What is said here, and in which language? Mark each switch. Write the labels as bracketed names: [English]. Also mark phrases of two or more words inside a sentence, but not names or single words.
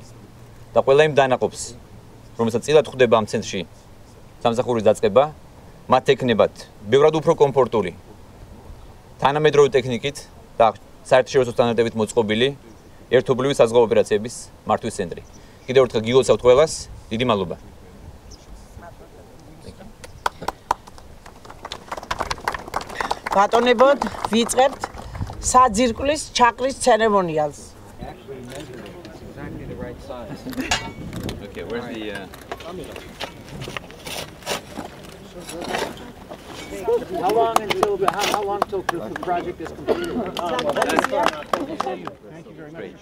[Georgian] და ყველა იმ დანაყოფს, რომელსაც წილად ხვდება ამ ცენტრში სამსახურის დაწყება, მათ ეკნებათ ბევრად უფრო კომფორტული თანამედროვე ტექნიკით და საერთაშორისო სტანდარტებით მოწყობილი ერთობლივი საზღვაო ოპერაციების მართვის ცენტრი. კიდევ ერთხელ გიგოცავთ ყველას, დიდი მადლობა. ბატონებოდ, ვიწყებთ საძირკვლის ჩაყრის ცერემონიალს. [English] Okay, where's the How long until the project is completed? Thank you very much.